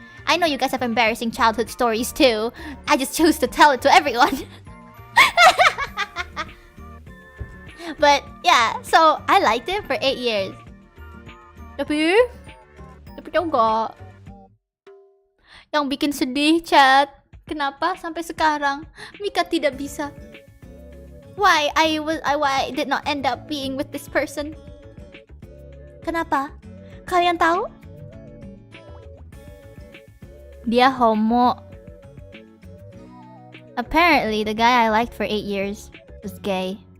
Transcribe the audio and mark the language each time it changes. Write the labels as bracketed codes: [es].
[en] I know you guys have embarrassing childhood stories too. I just choose to tell it to everyone. But yeah, so I liked him for 8 years. [id] Tapi tau gak, yang bikin sedih, chat, kenapa sampai sekarang Mika tidak bisa? [en] Why I did not end up being with this person? [id] Kenapa? Kalian tahu? Dia homo. [en] Apparently, the guy I liked for 8 years was gay.